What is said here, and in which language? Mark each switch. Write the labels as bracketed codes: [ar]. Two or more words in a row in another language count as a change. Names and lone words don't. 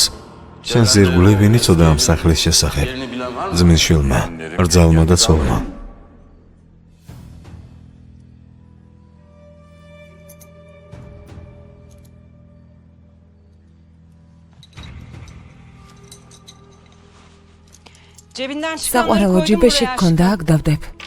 [ka] შენს ირგვლივ ვინ იცოდა ამ სახლის შესახებ? [tr] Yerini bilen var mı? [ka] ძმის შვილმა, რძალმა და ცოლმა. [tr] Cebinden çıkanları [ka] საყვარელო [tr] koydum [ka] ჯიბეში [tr] buraya [ka] გქონდა, აქ დავდებ.